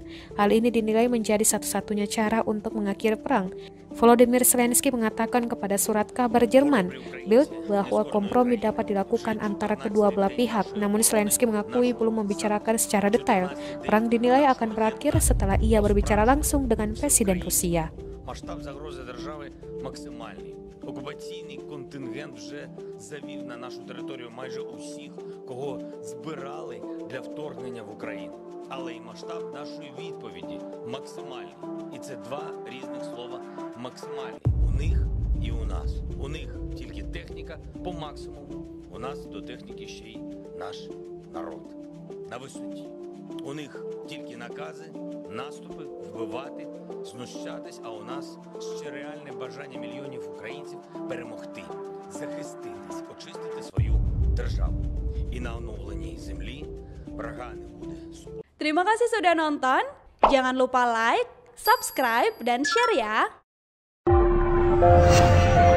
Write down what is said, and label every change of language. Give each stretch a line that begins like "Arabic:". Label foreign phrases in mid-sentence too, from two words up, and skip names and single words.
Indonesian: Hal ini dinilai menjadi satu-satunya cara untuk mengakhiri perang. Volodymyr Zelensky mengatakan kepada surat kabar Jerman, Bild, bahwa kompromi dapat dilakukan antara kedua belah pihak. Namun Zelensky mengakui belum membicarakan secara detail. Perang dinilai akan berakhir setelah ia berbicara langsung dengan Presiden Rusia.
Ukrainian: Масштаб загрози держави максимальний. Окупаційний контингент вже завів на нашу територію майже усіх, кого збирали для вторгнення в Україну. Але і масштаб нашої відповіді максимальний. І це два різних слова максимальний. У них і у нас. У них тільки техніка по максимуму. У нас до техніки ще й наш народ на висоті. У них тільки накази, наступи, вбивати, знущатись, а у нас ще реальне бажання мільйонів українців перемогти, захиститись, очистити свою державу. І на оновленій землі врага не буде.
Indonesian: Terima kasih sudah nonton. Jangan lupa
English: like, subscribe,
Indonesian: dan share ya.